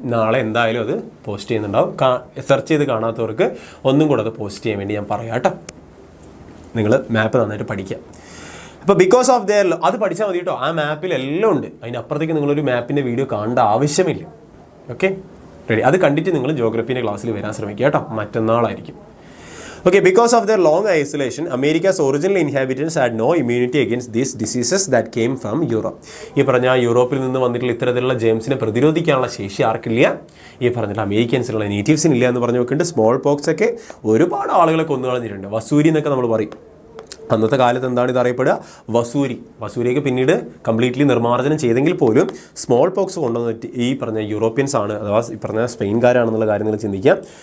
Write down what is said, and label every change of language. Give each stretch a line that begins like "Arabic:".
Malayalam: നാളെ എന്തായാലും അത് പോസ്റ്റ് ചെയ്യുന്നുണ്ടാവും. സെർച്ച് ചെയ്ത് കാണാത്തവർക്ക് ഒന്നും കൂടെ അത് പോസ്റ്റ് ചെയ്യാൻ വേണ്ടി ഞാൻ പറയാം കേട്ടോ. നിങ്ങൾ മാപ്പ് നന്നായിട്ട് പഠിക്കുക. അപ്പോൾ
English: because of there
Malayalam: അത് പഠിച്ചാൽ മതി കേട്ടോ. ആ മാപ്പിൽ എല്ലാം ഉണ്ട്. അതിനപ്പുറത്തേക്ക് നിങ്ങളൊരു മാപ്പിൻ്റെ വീഡിയോ കാണേണ്ട ആവശ്യമില്ല. Okay, ready. അത് കണ്ടിട്ട് നിങ്ങൾ ജോഗ്രഫീൻ്റെ ക്ലാസ്സിൽ വരാൻ ശ്രമിക്കുക കേട്ടോ. മറ്റന്നാളായിരിക്കും.
English: Okay, because of their long isolation, America's original inhabitants had no immunity against these diseases that came from Europe.
Malayalam: ഈ പറഞ്ഞ യൂറോപ്പിൽ നിന്ന് വന്നിട്ടുള്ള ഇത്തരത്തിലുള്ള ജെയിംസിനെ പ്രതിരോധിക്കാനുള്ള ശേഷി ആർക്കില്ല? ഈ പറഞ്ഞിട്ടുള്ള അമേരിക്കൻസിനുള്ള നേറ്റീവ്സിന് ഇല്ല എന്ന് പറഞ്ഞു നോക്കുന്നുണ്ട്. സ്മോൾ പോക്സ് ഒക്കെ ഒരുപാട് ആളുകളെ കൊന്നുകളഞ്ഞിട്ടുണ്ട്. വസൂരി എന്നൊക്കെ നമ്മൾ പറയും. അന്നത്തെ കാലത്ത് എന്താണ് ഇത് അറിയപ്പെടുക? വസൂരിയൊക്കെ പിന്നീട് കംപ്ലീറ്റ്ലി നിർമ്മാർജ്ജനം ചെയ്തെങ്കിൽ പോലും സ്മോൾ പോക്സ് കൊണ്ടുവന്നിട്ട് ഈ പറഞ്ഞ യൂറോപ്യൻസ് ആണ്, അഥവാ ഈ പറഞ്ഞ സ്പെയിൻകാരാണെന്നുള്ള കാര്യം നിങ്ങൾ ചിന്തിക്കാം.